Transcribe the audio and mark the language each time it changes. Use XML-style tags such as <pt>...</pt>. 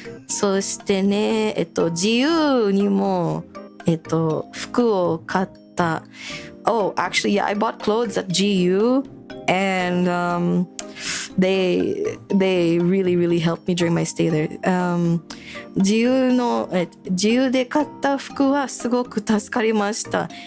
<ja>そしてね、自由にも服を買った。</ja> <en>Oh, actually, yeah, I bought clothes at GU, and they really helped me during my stay there.</en> <ja>自由で買った服はすごく助かりました。</ja>